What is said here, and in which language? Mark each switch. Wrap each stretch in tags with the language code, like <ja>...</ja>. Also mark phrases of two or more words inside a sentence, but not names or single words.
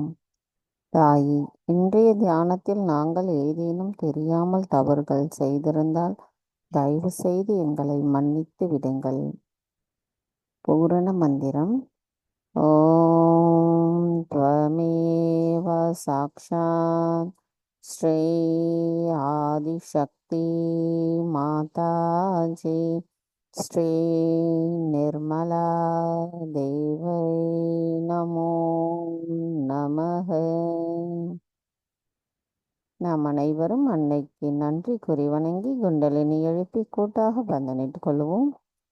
<ta>தாயே, இன்றைய தியானத்தில் நாங்கள் ஏதேனும் தெரியாமல் தவறுகள் செய்திருந்தால் தயவு செய்து எங்களை மன்னித்து விடுங்கள். பூரண மந்திரம்.</ta> <sa>ஓம் त्वमेव साक्षात् श्री आदिशक्ति माताजी श्री निर्मला देवै नमो நமः.</sa> <ta>நாம் அனைவரும் அன்னைக்கு நன்றி கூறி வணங்கி குண்டலினி எழுப்பி கூட்டாக வந்தனிட்டுக் கொள்வோம்.</ta>